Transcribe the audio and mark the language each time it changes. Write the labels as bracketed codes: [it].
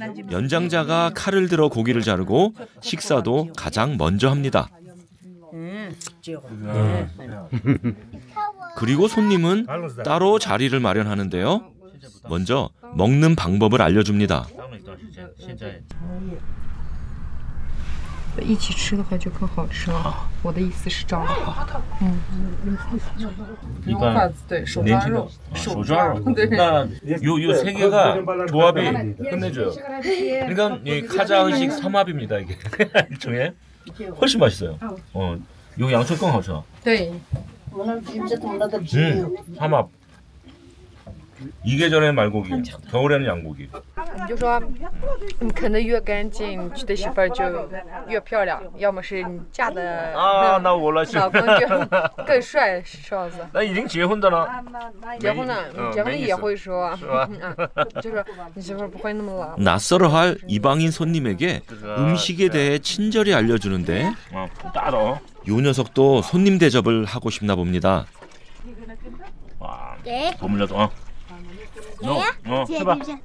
[ko] 연장자가 칼을 들어 고기를 자르고 식사도 가장 먼저 합니다. 그리고 손님은 따로 자리를 마련하는데요. 먼저 먹는 방법을 알려줍니다. [zh] 一起吃的话就更好吃了。我的意思是这样的。对，手抓肉，手抓肉。 [ko] 那요 세 개가 조합이 끝내줘요. 그러니까 이 카자흐식 삼합입니다 이게 일종의. 훨씬 맛있어요. 요 양초 [zh] 更好吃. 对。 [ko] 삼합. 이 계절에는 말고기, 겨울에는 양고기. [zh] 你就说，你啃得越干净，你娶的媳妇儿就越漂亮；要么是你嫁的那我来老公就更帅，是吧子？那已经结婚的了。结婚了，结婚也会说，就是你媳妇儿不会那么老。 [ko] 낯설어 할 이방인 손님에게 음식에 대해 친절히 알려주는데 요 녀석도 손님 대접을 하고 싶나 봅니다. 네. 버물려서 해봐.